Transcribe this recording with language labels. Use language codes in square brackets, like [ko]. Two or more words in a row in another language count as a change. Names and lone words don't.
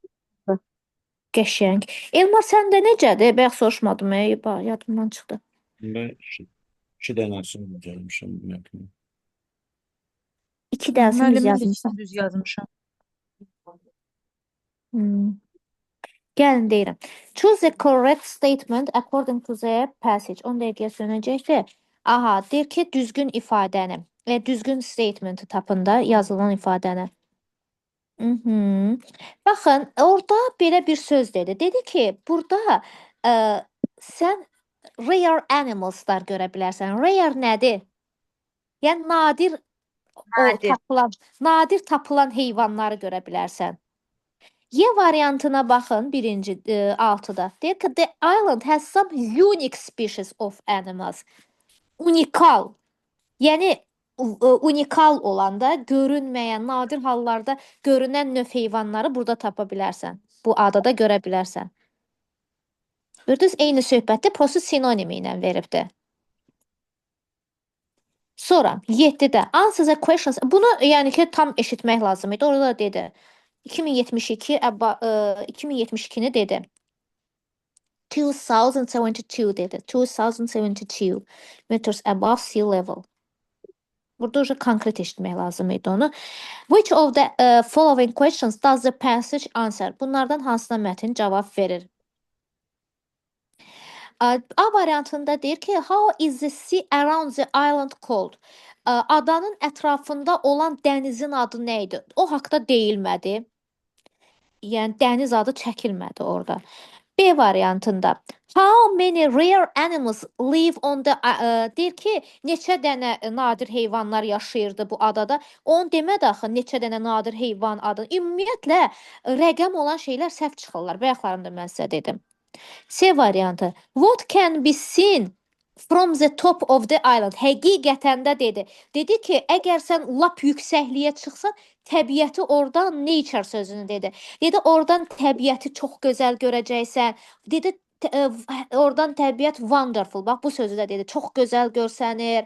[az] Qəşəng. Elmar səndə necədir? Bayaq soruşmadım. Yadımdan çıxdı. [tr] Ben iki denesini gelmişim. Bilmiyorum. [az] 2 dərsini düz Müəllim, mən də yazmışsan. ikisini düz yazmışam. Gəlin deyirəm. [en] Choose the correct statement according to the passage. [az] 10 dəqiqəyə sönəcəkdir. Aha, deyir ki, düzgün ifadəni, düzgün statementi tapın da yazılan ifadəni. Baxın, orada belə bir söz dedi. Dedi ki, burada sən [en] rare animalslar [az] görə bilərsən. Rare nədir? Yəni nadir tapılan heyvanları görə bilərsən. Y variantına baxın, birinci 6-da. Deyir ki, [en] the island has some unique species of animals. [az] Unikal. Yəni unikal olanda, görünməyən, nadir hallarda görünən növ heyvanları burada tapa bilərsən. Bu adada görə bilərsən. Gördünüz, eyni söhbətdə proses sinonimi ilə veribdir. Sonra 7-də [en] answer the questions. [az] Bunu yəni ki tam eşitmək lazım idi. Orada da dedi. 2072-ni dedi. [en] 2072 dedi. 2072 meters above sea level. [az] Burada уже konkret eşitmək lazım idi onu. [en] Which of the following questions does the passage answer? [az] Bunlardan hansına mətn cavab verir? A variantında deyir ki, [en] how is the sea around the island called? [az] Adanın ətrafında olan dənizin adı nə idi? O haqda deyilmədi. Yəni dəniz adı çəkilmədi orada. B variantında [en] how many rare animals live on the [az] deyir ki, neçə dənə nadir heyvanlar yaşayırdı bu adada. Onu demədi axı neçə dənə nadir heyvan adı. Ümumiyyətlə rəqəm olan şeylər səhv çıxırlar. Bayaqlarında mən sizə dedim. C variantı. [en] What can be seen from the top of the island? [az] Həqiqətən də dedi. Dedi ki, əgər sən lap yüksəkliyə çıxsan, təbiəti oradan nature sözünü dedi. Dedi oradan təbiəti çox gözəl görəcəksən. Dedi oradan təbiət wonderful. Bax bu sözü də dedi. Çox gözəl görsənir.